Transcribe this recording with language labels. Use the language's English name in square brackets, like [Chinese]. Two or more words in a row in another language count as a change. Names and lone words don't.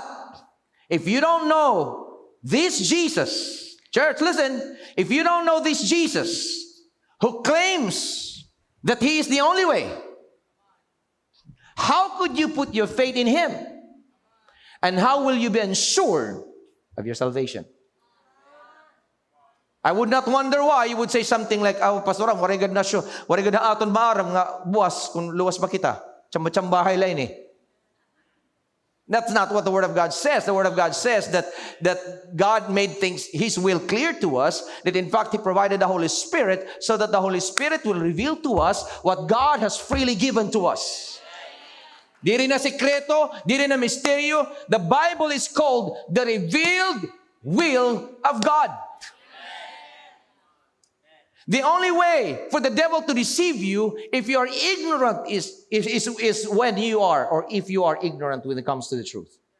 [English] If you don't know this Jesus, church, listen, if you don't know this Jesus who claims that He is the only way, how could you put your faith in Him? And how will you be ensured of your salvation? I would not wonder why you would say something like, [Hiligaynon] oh, Pastor, warigad na siya, warigad na aton maaram nga buwas kung luwas ba kita. Chamba-chambahay lain eh. [English] That's not what the Word of God says. The Word of God says that God made things, His will clear to us, that in fact He provided the Holy Spirit so that the Holy Spirit will reveal to us what God has freely given to us. [Hiligaynon] Di rin na sekreto, di rin na misteryo. [English] The Bible is called the revealed will of God. The only way for the devil to deceive you if you are ignorant is when you are, or if you are ignorant when it comes to the truth.